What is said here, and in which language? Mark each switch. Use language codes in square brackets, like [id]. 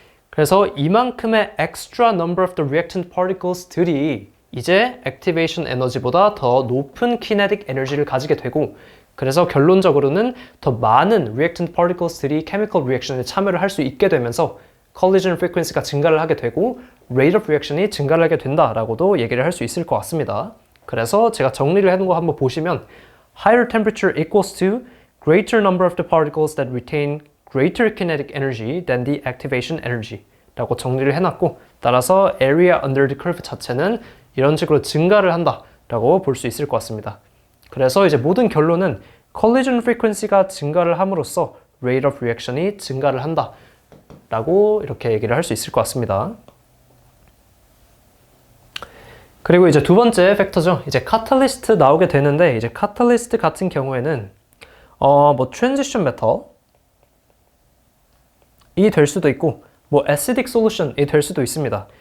[ko] 그래서 이만큼의 [en] extra number of the reactant particles [ko] 들이 이제 액티베이션 에너지보다 더 높은 kinetic 에너지를 가지게 되고, 그래서 결론적으로는 더 많은 reactant particles들이 chemical reaction에 참여를 할 수 있게 되면서 collision frequency가 증가를 하게 되고 rate of reaction이 증가를 하게 된다라고도 얘기를 할 수 있을 것 같습니다. 그래서 제가 정리를 해놓은 거 한번 보시면 [en] higher temperature equals to greater number of the particles that retain greater kinetic energy than the activation energy [ko] 라고 정리를 해놨고, 따라서 [en] area under the curve [ko] 자체는 이런 식으로 증가를 한다라고 볼 수 있을 것 같습니다. 그래서 이제 모든 결론은 collision frequency가 증가를 함으로써 rate of reaction이 증가를 한다 라고 이렇게 얘기를 할 수 있을 것 같습니다. 그리고 이제 두 번째 팩터죠. 이제 catalyst 나오게 되는데, 이제 catalyst 같은 경우에는 뭐 transition metal이 될 수도 있고 뭐 acidic solution이 될 수도 있습니다.